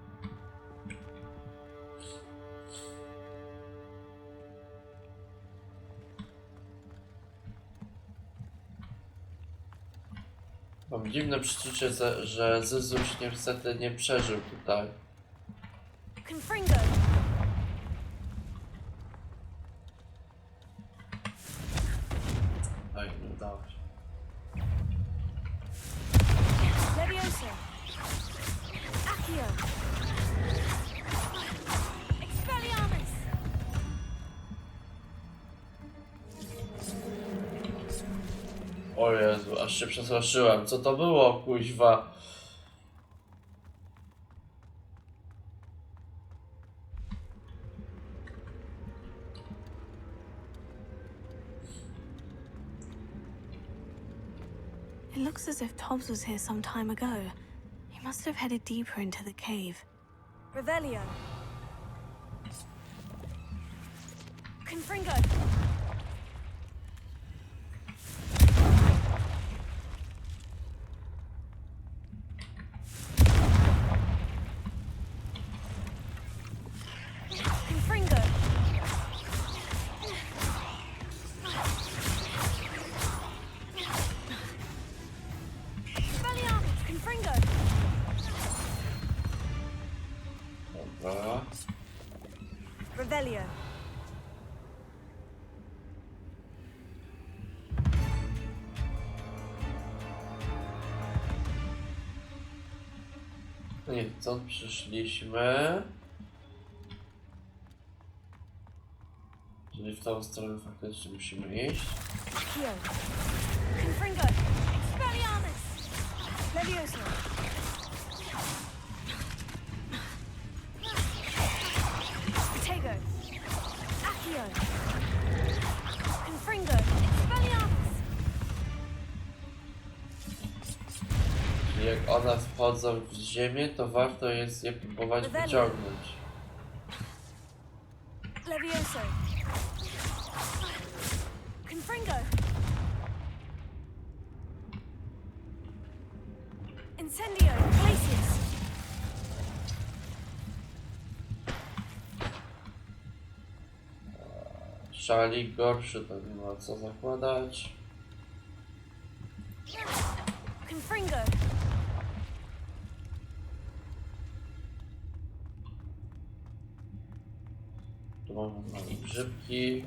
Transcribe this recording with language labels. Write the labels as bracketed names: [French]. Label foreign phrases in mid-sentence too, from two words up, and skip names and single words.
[Polish] Mam dziwne przeczucie, że Zyzuś niestety nie przeżył tutaj. Confringo. Oj, nie udało się. Levioso. Accio. Expelliarmus. O Jezu, aż się przestraszyłem. Co to było, kuźwa? [English] It looks as if Tobbs was here some time ago. He must have headed deeper into the cave. [Polish] Revelio. Confringo. Confringo. Expelliarmus. Confringo. Dobra. Revelio. No nie, stąd przyszliśmy. Czyli w tą stronę faktycznie musimy iść. Accio. Confringo. Expelliarmus. Levioso. Protego. Accio. Confringo. Expelliarmus. Czyli jak one wchodzą w ziemię, to warto jest je próbować wyciągnąć. Levioso. Confringo. Incendio. Glacius. Szalik gorszy, to nie ma co zakładać. Confringo. Tu mamy małe grzybki.